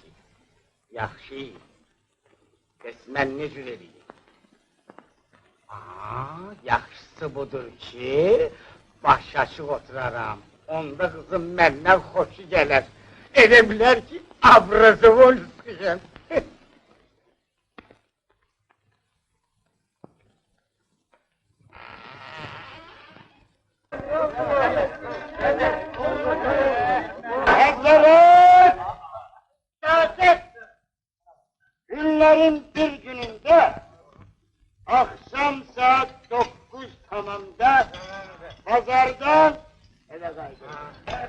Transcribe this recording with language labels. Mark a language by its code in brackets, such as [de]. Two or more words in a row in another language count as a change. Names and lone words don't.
[az] Yaxşı. Bəs mən necür eləyim? Yaxşısı budur ki, baş açıq oturaram. Onda qızım məndən xoşu gələr. Elə bilər ki, Abrazovol-skıyam. Hazırız! Saat! [tr] Günlerin bir gününde akşam saat 9 tamamda pazardan eve kaydı.